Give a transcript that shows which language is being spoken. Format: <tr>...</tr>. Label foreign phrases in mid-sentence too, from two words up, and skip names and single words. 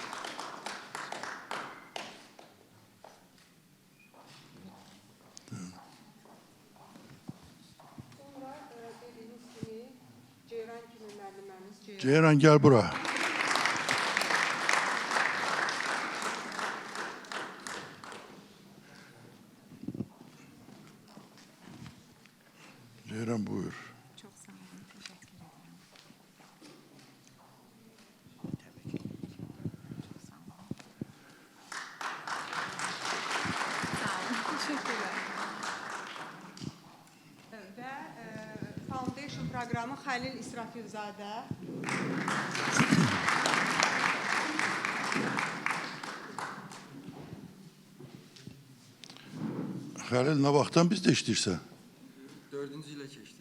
<az>Ceyran, gel bura. Ceyran buyur.</az> <tr>Çok sağ olun. Teşekkür ederim. Sağ olun. Teşekkürler.</tr> <az>Və Foundation proqramı Xəlil İsrafilzadə. Xəlil, nə vaxtdan bizdə işləyirsən? 4-cü ilə keçdik.</az>